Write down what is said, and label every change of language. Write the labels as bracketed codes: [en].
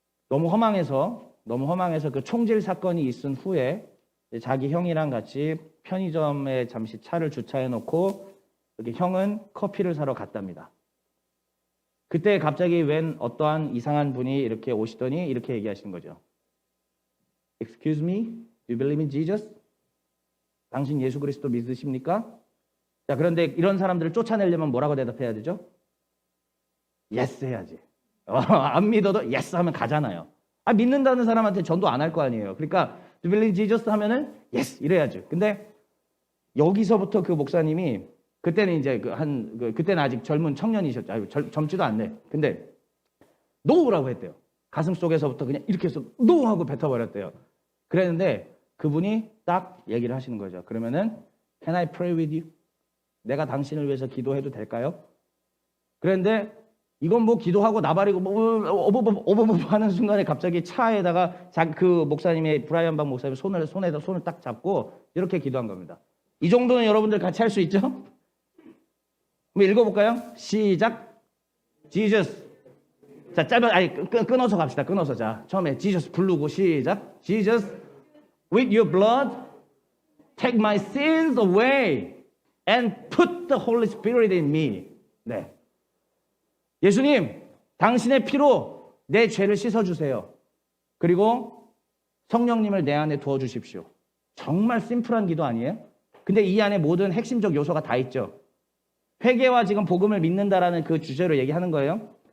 [ko] 너무 허망해서 그 총질 사건이 있은 후에 자기 형이랑 같이 편의점에 잠시 차를 주차해 놓고 이렇게 형은 커피를 사러 갔답니다. 그때 갑자기 웬 어떠한 이상한 분이 이렇게 오시더니 이렇게 얘기하시는 거죠. [en] Excuse me, do you believe in Jesus? [ko] 당신 예수 그리스도 믿으십니까? 자, 그런데 이런 사람들을 쫓아내려면 뭐라고 대답해야 되죠? Yes 해야지. 안 믿어도 yes 하면 가잖아요. 믿는다는 사람한테 전도 안 할 거 아니에요. 그러니까 [en] Do you believe in Jesus [ko] 하면은 yes 이래야죠. 근데 여기서부터 그 목사님이 그때는 이제 그때는 아직 젊은 청년이셨죠. 젊지도 않네. 근데 no라고 했대요. 가슴 속에서부터 그냥 이렇게 해서 no 하고 뱉어버렸대요. 그랬는데 그분이 딱 얘기를 하시는 거죠. [en] 그러면은 Can I pray with you? [ko] 내가 당신을 위해서 기도해도 될까요? 그런데 이건 뭐 기도하고 나발이고 어버버 하는 순간에 갑자기 차에다가 그 목사님의 브라이언 박 목사님 손을 딱 잡고 이렇게 기도한 겁니다. 이 정도는 여러분들 같이 할 수 있죠? 한번 읽어볼까요? 시작. Jesus. 자, 끊어서 갑시다. 끊어서. 자, 처음에 Jesus 부르고 시작. [en] Jesus, with your blood, take my sins away and put the Holy Spirit in me. [ko] 네. 예수님, 당신의 피로 내 죄를 씻어주세요. 그리고 성령님을 내 안에 두어주십시오. 정말 심플한 기도 아니에요? 근데 이 안에 모든 핵심적 요소가 다 있죠. 회개와 지금 복음을 믿는다라는 그 주제로 얘기하는 거예요.